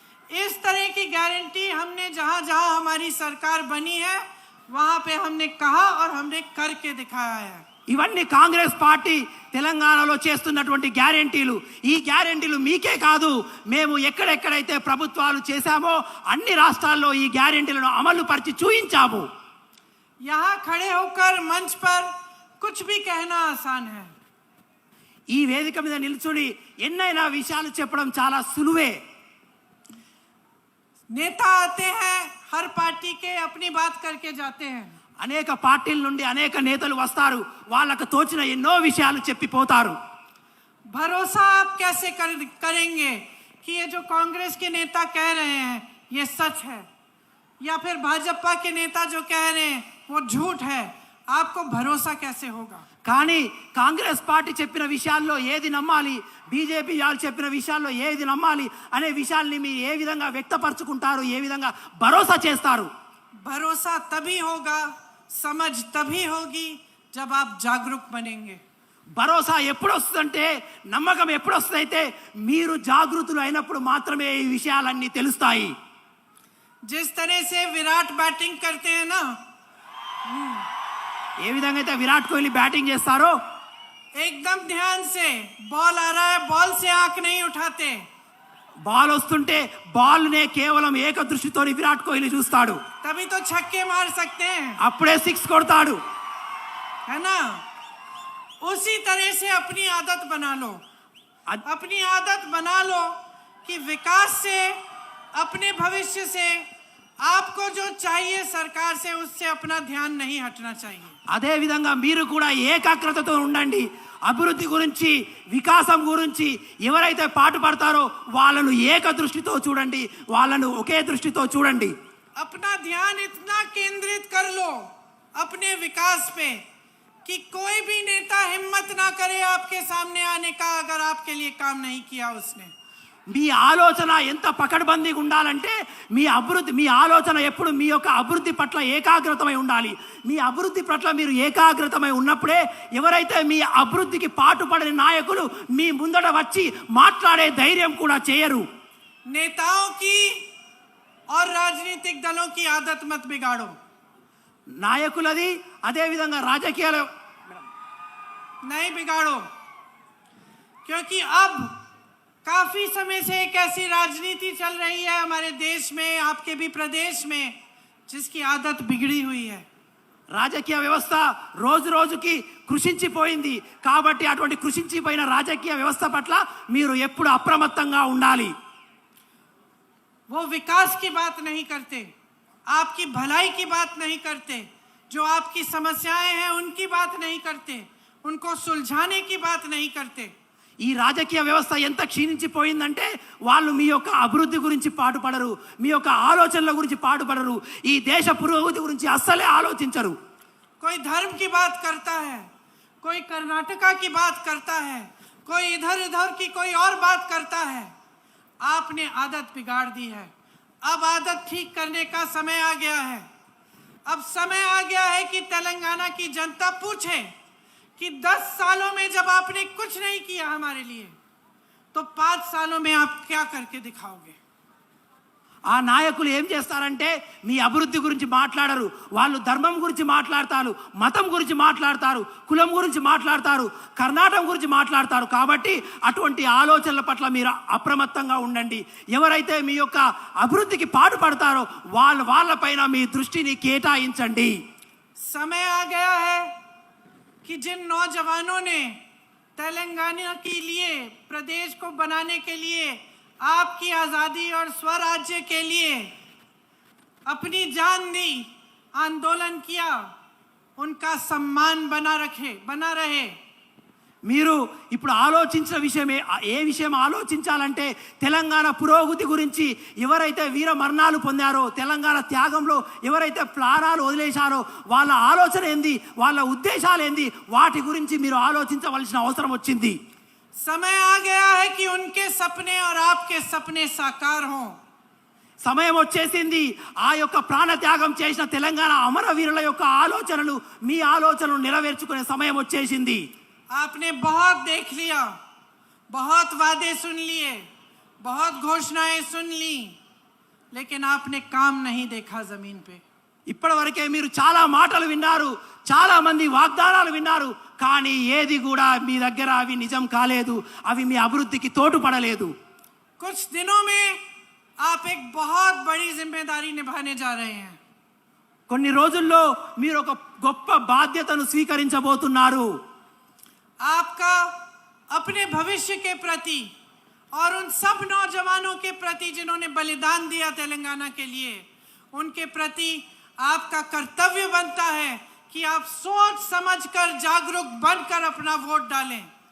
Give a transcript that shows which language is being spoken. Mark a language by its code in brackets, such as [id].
[hi] इस तरह की गारंटी हमने जहां जहां हमारी सरकार बनी है वहां पे हमने कहा और हमने करके दिखाया है. [te] ఇవన్నీ కాంగ్రెస్ పార్టీ తెలంగాణలో చేస్తున్నటువంటి గ్యారెంటీలు. ఈ గ్యారెంటీలు మీకే కాదు, మేము ఎక్కడెక్కడైతే ప్రభుత్వాలు చేశామో అన్ని రాష్ట్రాల్లో ఈ గ్యారెంటీలను అమలు పరిచి చూయించాము. [hi] यहाँ खड़े होकर मंच पर कुछ भी कहना आसान है. [te] ఈ వేదిక మీద నిల్చుని ఎన్నైనా విషయాలు చెప్పడం చాలా సులువే. [hi] नेता आते हैं, हर पार्टी के अपनी बात करके जाते हैं. [te] అనేక పార్టీల నుండి అనేక నేతలు వస్తారు, వాళ్ళకు తోచిన ఎన్నో విషయాలు చెప్పిపోతారు. [hi] भरोसा आप कैसे करेंगे कि ये जो कांग्रेस के नेता कह रहे हैं ये सच है, या फिर भाजपा के नेता जो कह रहे हैं वो झूठ है? आपको भरोसा कैसे होगा? [te] కానీ కాంగ్రెస్ పార్టీ చెప్పిన విషయాల్లో ఏది నమ్మాలి, బీజేపీ వాళ్ళు చెప్పిన విషయాల్లో ఏది నమ్మాలి అనే విషయాల్ని మీరు ఏ విధంగా వ్యక్తపరచుకుంటారు, ఏ విధంగా భరోసా చేస్తారు? [hi] भरोसा तभी होगा, समझ तभी होगी जब आप जागरूक बनेंगे. [te] భరోసా ఎప్పుడు వస్తుందంటే, నమ్మకం ఎప్పుడు వస్తుందంటే మీరు జాగృతులు అయినప్పుడు మాత్రమే ఈ విషయాలన్నీ తెలుస్తాయి. [hi] जिस तरह से विराट बैटिंग करते हैं ना, [te] ఏ విధంగా అయితే విరాట్ కోహ్లీ బ్యాటింగ్ చేస్తారో [hi] एकदम ध्यान से बॉल आ रहा है, बॉल से आंख नहीं उठाते. [te] బాల్ వస్తుంటే బాల్ నే కేవలం ఏక దృష్టితో విరాట్ కోహ్లీ చూస్తాడు. [hi] तभी तो छक्के मार सकते हैं, [te] అప్పుడే 6 కొడతాడు. [hi] है ना? उसी तरह से अपनी आदत बना लो. अपनी आदत बना लो कि विकास से, अपने भविष्य से आपको जो चाहिए सरकार से, उससे अपना ध्यान नहीं हटना चाहिए. [te] అదే విధంగా మీరు కూడా ఏకాగ్రతతో ఉండండి. అభివృద్ధి గురించి, వికాసం గురించి ఎవరైతే పాటుపడతారో వాళ్ళను ఏక దృష్టితో చూడండి, వాళ్ళను ఒకే దృష్టితో చూడండి. [hi] अपना ध्यान इतना केंद्रित कर लो अपने विकास पे कि कोई भी नेता हिम्मत ना करे आपके सामने आने का, अगर आपके लिए काम नहीं किया उसने. [te] మీ ఆలోచన ఎంత పకడ్బందీగా ఉండాలంటే మీ ఆలోచన ఎప్పుడు మీ యొక్క అభివృద్ధి పట్ల ఏకాగ్రతమై ఉండాలి. మీ అభివృద్ధి పట్ల మీరు ఏకాగ్రతమై ఉన్నప్పుడే ఎవరైతే మీ అభివృద్ధికి పాటుపడని నాయకులు మీ ముందట వచ్చి మాట్లాడే ధైర్యం కూడా చేయరు. [hi] नेताओं की और राजनीतिक दलों की आदत मत बिगाड़ो. [te] నాయకులది అదే విధంగా రాజకీయాల [hi] नहीं बिगाड़ो, क्योंकि अब काफी समय से एक ऐसी राजनीति चल रही है हमारे देश में, आपके भी प्रदेश में, जिसकी आदत बिगड़ी हुई है. [te] రాజకీయ వ్యవస్థ రోజు రోజుకి కృషించిపోయింది. కాబట్టి అటువంటి కృషించిపోయిన రాజకీయ వ్యవస్థ పట్ల మీరు ఎప్పుడు అప్రమత్తంగా ఉండాలి. [hi] वो विकास की बात नहीं करते, आपकी भलाई की बात नहीं करते, जो आपकी समस्याएं हैं उनकी बात नहीं करते, उनको सुलझाने की बात नहीं करते. [te] ఈ రాజకీయ వ్యవస్థ ఎంత క్షీణించిపోయిందంటే వాళ్ళు మీ యొక్క అభివృద్ధి గురించి పాటుపడరు, మీ యొక్క ఆలోచనల గురించి పాటుపడరు, ఈ దేశ పురోగతి గురించి అస్సలే ఆలోచించరు. [hi] कोई धर्म की बात करता है, कोई कर्नाटका की बात करता है, कोई इधर उधर की कोई और बात करता है. आपने आदत बिगाड़ दी है. अब आदत ठीक करने का समय आ गया है. अब समय आ गया है कि तेलंगाना की जनता पूछे कि 10 सालों में जब आपने कुछ नहीं किया हमारे लिए, तो 5 सालों में आप क्या करके दिखाओगे. [te] ఆ నాయకులు ఏం చేస్తారంటే మీ అభివృద్ధి గురించి మాట్లాడరు. వాళ్ళు ధర్మం గురించి మాట్లాడతారు, మతం గురించి మాట్లాడతారు, కులం గురించి మాట్లాడతారు, కర్ణాటకం గురించి మాట్లాడతారు. కాబట్టి అటువంటి ఆలోచనల పట్ల మీరు అప్రమత్తంగా ఉండండి. ఎవరైతే మీ యొక్క అభివృద్ధికి పాటుపడతారో వాళ్ళపైన మీ దృష్టిని కేటాయించండి. [hi] समय आ गया है कि जिन नौजवानों ने तेलंगाना के लिए, प्रदेश को बनाने के लिए, आपकी आजादी और स्वराज्य के लिए अपनी जान दी, आंदोलन किया, उनका सम्मान बना रहे. [te] మీరు ఇప్పుడు ఆలోచించిన విషయమే ఏ విషయం ఆలోచించాలంటే తెలంగాణ పురోగతి గురించి. ఎవరైతే వీర మరణాలు పొందారో, తెలంగాణ త్యాగంలో ఎవరైతే ప్రాణాలు వదిలేశారో వాళ్ళ ఆలోచన ఏంది, వాళ్ళ ఉద్దేశాలు ఏంది, వాటి గురించి మీరు ఆలోచించవలసిన అవసరం వచ్చింది. [hi] समय आ गया है कि उनके सपने और आपके सपने साकार हों. [te] సమయం వచ్చేసింది. ఆ యొక్క ప్రాణ త్యాగం చేసిన తెలంగాణ అమరవీరుల యొక్క ఆలోచనలు, మీ ఆలోచనలు నెరవేర్చుకునే సమయం వచ్చేసింది. [hi] आपने बहुत देख लिया, बहुत वादे सुन लिए, बहुत घोषणाएं सुन ली, लेकिन आपने काम नहीं देखा जमीन पे. [te] ఇప్పటివరకే మీరు చాలా మాటలు విన్నారు, చాలా మంది వాగ్దానాలు విన్నారు, కానీ ఏది కూడా మీ దగ్గర అవి నిజం కాలేదు, అవి మీ అభివృద్ధికి తోడ్పడలేదు. [hi] कुछ दिनों में आप एक बहुत बड़ी जिम्मेदारी निभाने जा रहे हैं. [te] కొన్ని రోజుల్లో మీరు ఒక గొప్ప బాధ్యతను స్వీకరించబోతున్నారు. [hi] आपका अपने भविष्य के प्रति और उन सब नौजवानों के प्रति जिन्होंने बलिदान दिया तेलंगाना के लिए, उनके प्रति आपका कर्तव्य बनता है कि आप सोच समझकर, जागरूक बनकर अपना वोट डालें.